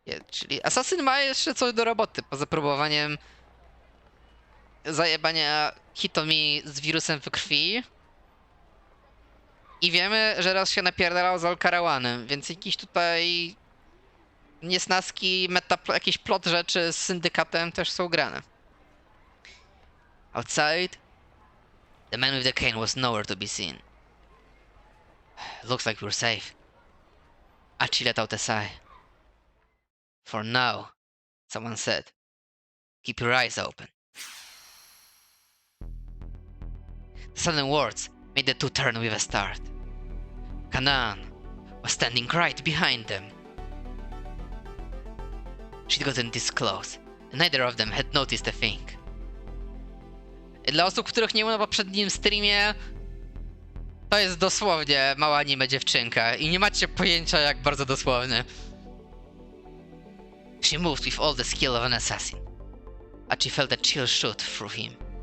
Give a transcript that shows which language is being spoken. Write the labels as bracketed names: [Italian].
[Polish] Czyli asasyn ma jeszcze coś do roboty, poza próbowaniem zajebania Hitomi z wirusem w krwi. I wiemy, że raz się napierdalał z Alcarałanem, więc jakiś tutaj niesnaski, jakiś plot rzeczy z syndykatem też są grane. [English] Outside, the man with the cane was nowhere to be seen. Looks like we're safe. Archie let out a sigh. For now, someone said. Keep your eyes open. The sudden words made the two turn with a start. Kanan was standing right behind them. She'd gotten this close, and neither of them had noticed a thing. [Polish] Dla osób, których nie było na poprzednim streamie, to jest dosłownie mała anime dziewczynka i nie macie pojęcia, jak bardzo dosłownie. [English] She moved with all the skill of an assassin, but she felt a chill shoot through him.